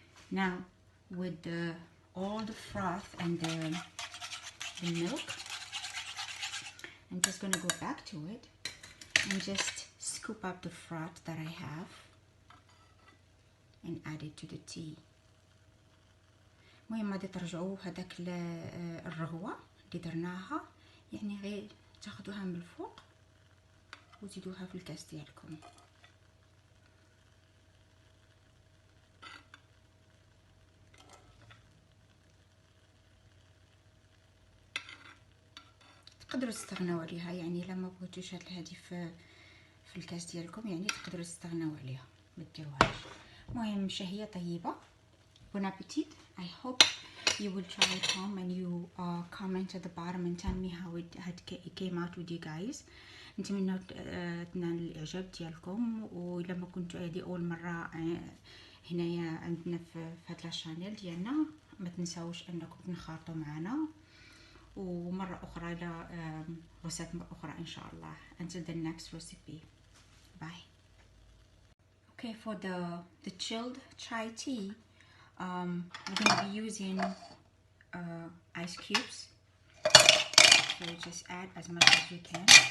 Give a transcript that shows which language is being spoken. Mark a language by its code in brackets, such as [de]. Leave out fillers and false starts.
[en] Now with all the froth and the milk, I'm just gonna go back to it and just scoop up the froth that I have and add it to the tea. [ar] المهم غادي ترجعوا هذاك الرغوه اللي درناها، يعني غير تاخذوها من الفوق وتزيدوها في الكاس ديالكم. تقدروا تستغنوا عليها، يعني الا ما بغيتوش هاد الهادي في الكاس ديالكم يعني تقدروا تستغنوا عليها ما ديروهاش. المهم شهيه طيبه. Bon appetit. [en] I hope you will try it home and you comment at the bottom and tell me how it came out with you guys. [ar] نتمنى تنال الاعجاب ديالكم، والا ما كنتوا هذه اول مره هنايا عندنا في هاد لاشانيل ديالنا ما تنساوش انكم تنخرطوا معنا، ومره اخرى الى وصفات اخرى ان شاء الله. [en] Until the next recipe. Bye. Okay, for the chilled chai tea, we're going to be using ice cubes, so you just add as much as you can.